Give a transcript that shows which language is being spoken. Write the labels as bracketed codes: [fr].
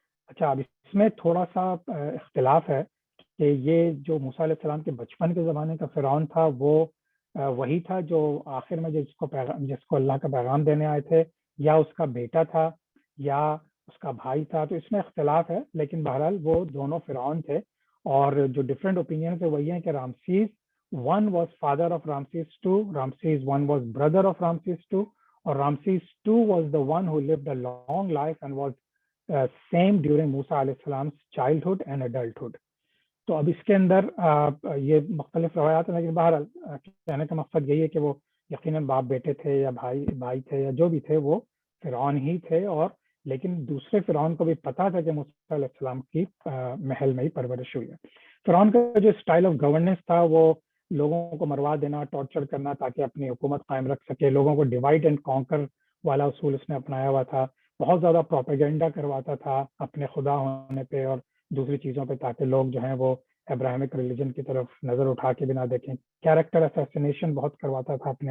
[ur] اچھا، اب اس میں تھوڑا سا اختلاف ہے کہ یہ جو موسیٰ علیہ السلام کے بچپن کے زمانے کا فرعون تھا وہ وہی تھا جو آخر میں جس کو اللہ کا پیغام دینے آئے تھے، یا اس کا بیٹا تھا، یا اس کا بھائی تھا. تو اس میں اختلاف ہے، لیکن بہرحال وہ دونوں فرعون تھے. اور جو ڈفرینٹ اوپینین تھے وہی ہیں کہ [en] Ramses 1 was father of Ramses II, Ramses I was brother of Ramses II, اور Ramses II was the one who lived a long life and was same during موسیٰ علیہ السلام childhood and adulthood. [ur] تو اب اس کے اندر یہ مختلف روایات ہیں، لیکن بہرحال کہنے کا مقصد یہی ہے کہ وہ یقیناً باپ بیٹے تھے یا بھائی تھے یا جو بھی تھے وہ فرعون ہی تھے، اور لیکن دوسرے فرعون کو بھی پتا تھا کہ موسیٰ علیہ السلام کی محل میں ہی پرورش ہوئی ہے۔ فرعون کا جو اسٹائل آف گورننس تھا وہ لوگوں کو مروا دینا، ٹارچر کرنا تاکہ اپنی حکومت قائم رکھ سکے، لوگوں کو ڈیوائڈ اینڈ کانکر والا اصول اس نے اپنایا ہوا تھا، بہت زیادہ پروپیگنڈا کرواتا تھا اپنے خدا ہونے پہ اور دوسری چیزوں پہ تاکہ لوگ جو ہیں وہ ابراہمک ریلیجن کی طرف نظر اٹھا کے بھی نہ دیکھیں۔ کیریکٹر اسیسینیشن بہت کرواتا تھا